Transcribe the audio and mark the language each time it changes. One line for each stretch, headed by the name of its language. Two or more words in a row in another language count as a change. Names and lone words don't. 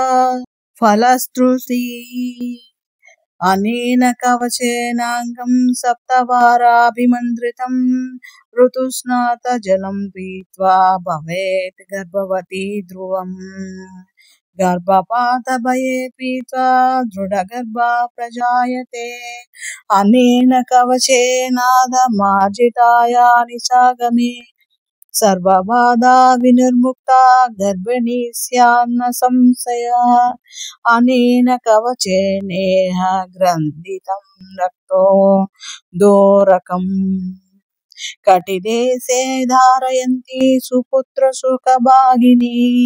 Sanskrit: ఫలశ్రుతి అనేన కవచేనాంగం సప్తవారాభిమంత్రితం ఋతుస్నాత జలం పీత్వా భవేత్ గర్భవతీ ధ్రువం గర్భపాత భయే పీత్వా దృఢగర్భా ప్రజాయతే. అనేన కవచేనాద మార్జితాయాని సాగమే सर्वबाधा विनिर्मुक्ता गर्भिणी स्यान्न संशयः अनेन कवचेनेह ग्रन्थितं रक्तो दोरकम् कटिदेशे धारयन्ति सुपुत्रसुखभागिनी